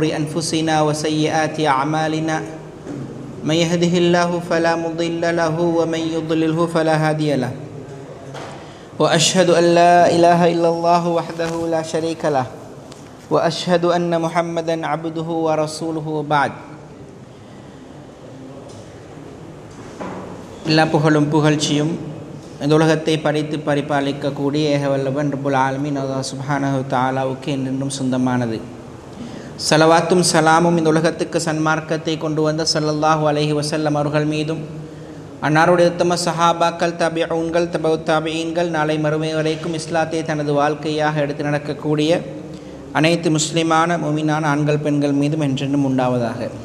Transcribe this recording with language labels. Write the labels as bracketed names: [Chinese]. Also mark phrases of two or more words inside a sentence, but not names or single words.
[Arabic] أنفسنا وسيئات أعمالنا من يهده الله فلا مضل له ومن يضلله فلا هادي له وأشهد أن لا إله إلا الله وحده لا شريك له وأشهد أن محمدا عبده ورسوله وبعد [Tamil] எல்லா புகழும் புகழ்ச்சியும் இந்த உலகத்தை படைத்து பரிபாலிக்கக்கூடிய ஏகவல்லவன் [Arabic] رب العالمين الله سبحانه تعالى [Tamil] என்றென்றும் சொந்தமானது. ஸலவாத்தும் சலாமும் இந்த உலகத்துக்கு சன்மார்க்கத்தை கொண்டு வந்த [Arabic] صلى الله عليه وسلم [Tamil] அவர்கள் மீதும் அன்னாருடைய உத்தம சஹாபாக்கள் தபிஊன்கள் [Arabic] تبع تابعين [Tamil] நாளை மறுமை வரைக்கும் இஸ்லாத்தை தனது வாழ்க்கையாக எடுத்து நடக்கக்கூடிய அனைத்து முஸ்லிமான முஃமினான ஆண்கள் பெண்கள் மீதும் என்றென்றும் உண்டாவதாக.